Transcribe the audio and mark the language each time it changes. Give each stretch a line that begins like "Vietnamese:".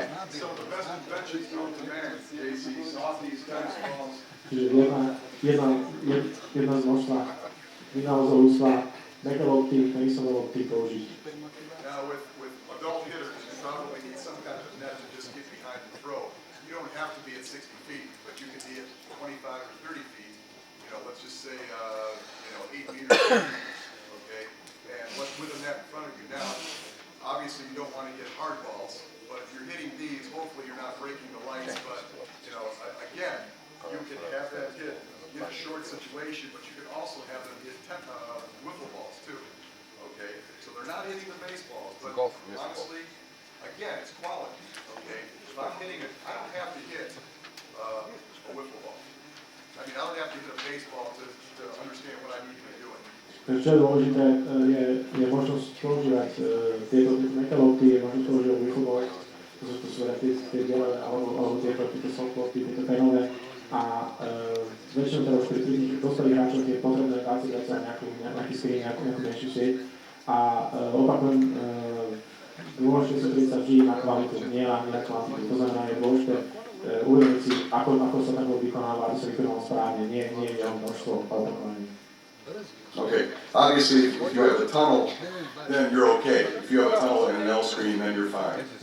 English: so the best inventions known to man, JC, softies, tennis balls.
Slovak: Čiže jedna z množstva vynálezov ľudstva, meké lopty, tenisové lopty použiť.
English: Now, with adult hitters, you probably need some kind of a net to just get behind the throw. You don't have to be at 60 feet, but you can be at 25 or 30 feet. You know, let's just say, 8 meters, okay? And with a net in front of you now, obviously you don't want to hit hard balls, but if you're hitting these, hopefully you're not breaking the lights, but, again, you can have that hit in a short situation, but you can also have them hit wiffle balls too, okay? So they're not hitting the baseballs, but honestly, again, it's quality, okay? If I'm hitting it, I don't have to hit a wiffle ball. I mean, I don't have to hit a baseball to understand what I need to be doing.
Slovak: Čo je dôležité, je možnosť používať tieto meké lopty, je možnosť používať wiffle to sú tie biele, alebo tieto soft lopty, tieto penové. A väčšinou teda už pri tých dospelých hráčoch je potrebné dať sa nejaký screen, nejakú menšiu sieť. A opakujem, dôležité sa prieť sa vždy na kvalitu, nie na kvantitu. To znamená, je dôležité uvedomiť si, ako sa ten bod vykonáva, aby sa vykonal správne, nie jeho množstvo opakovaní.
English: Okay, obviously, if you have a tunnel, then you're okay. If you have a tunnel and an L screen, then you're fine.